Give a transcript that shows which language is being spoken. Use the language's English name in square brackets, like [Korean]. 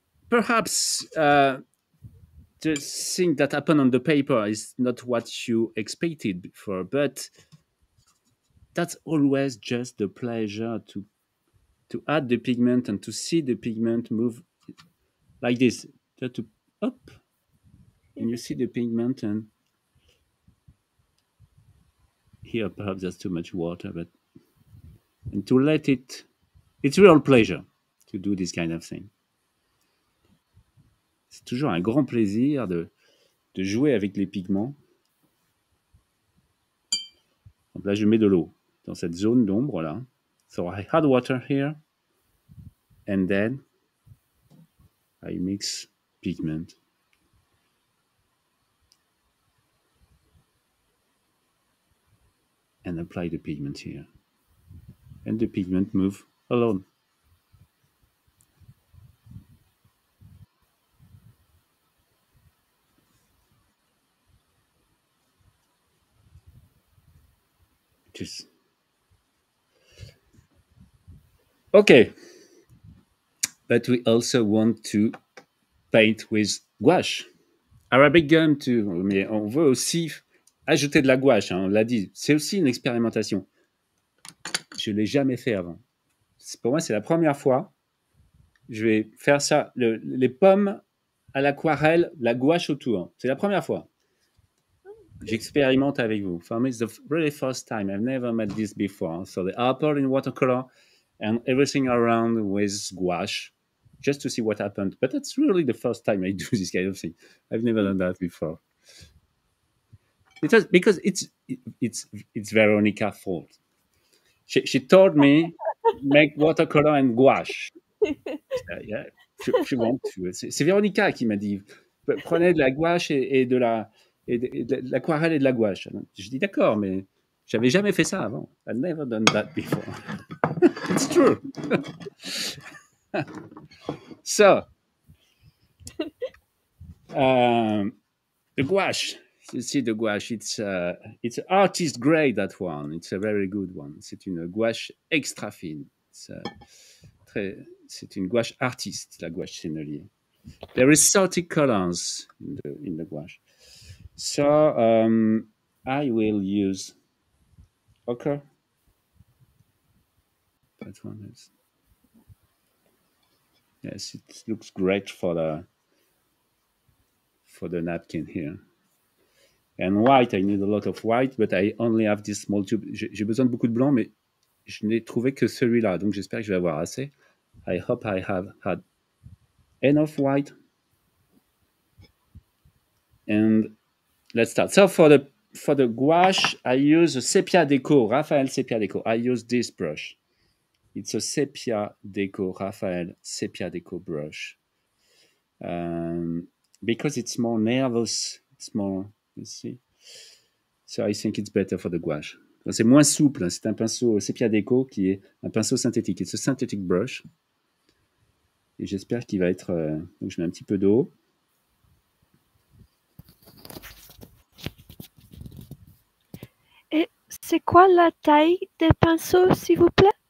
[English] perhaps the thing that happened on the paper is not what you expected before, but that's always just the pleasure to add the pigment and to see the pigment move like this, just to up, and you see the pigment, and here perhaps there's too much water, but and to let it, it's real pleasure to do this kind of thing. [French] C'est toujours un grand plaisir de jouer avec les pigments. Donc là, je mets de l'eau dans cette zone d'ombre là. [English] So I had water here, and then I mix pigment. And apply the pigment here. And the pigment move alone. Just okay. But we also want to paint with gouache. Arabic gum too. [French] Mais on veut aussi ajouter de la gouache, hein, on l'a dit. C'est aussi une expérimentation. Je ne l'ai jamais fait avant. Pour moi, c'est la première fois. Je vais faire ça. Les pommes à l'aquarelle, la gouache autour. C'est la première fois. J'expérimente avec vous. [English] For me, it's the really first time. I've never made this before. So the apple in watercolor and everything around with gouache, just to see what happened. But that's really the first time I do this kind of thing. I've never done that before. Because it's Veronica's fault. She told me make watercolor and gouache. Yeah, want to. [French] C'est Véronica qui m'a dit, prenez de la gouache et de l'aquarelle et de la gouache. Je dis d'accord, mais j'avais jamais fait ça avant. [English] I've never done that before. It's true. So, the gouache. You see the gouache, it's artist grade, that one. It's a very good one. [French] C'est une gouache extra fine. C'est une gouache artiste, la gouache sennelier. [English] There is 30 colors in the gouache. So I will use ochre. That one is. Yes, it looks great for the napkin here. And white, I need a lot of white, but I only have this small tube. [French] J'ai besoin de beaucoup de blanc, mais je n'ai trouvé que celui-là, donc j'espère que je vais avoir assez. [English] I hope I have had enough white. And let's start. So for the gouache, I use a Sepia Deco, Raphael Sepia Deco. I use this brush. It's a Sepia Deco, Raphael Sepia Deco brush. Because it's more nervous, it's more, you see. So I think it's better for the gouache. [French] C'est moins souple, c'est un pinceau Sepia Deco qui est un pinceau synthétique. [English] It's a synthetic brush. [French] Et j'espère qu'il va être... donc je mets un petit peu d'eau. Et c'est quoi la taille des pinceaux, s'il vous plaît?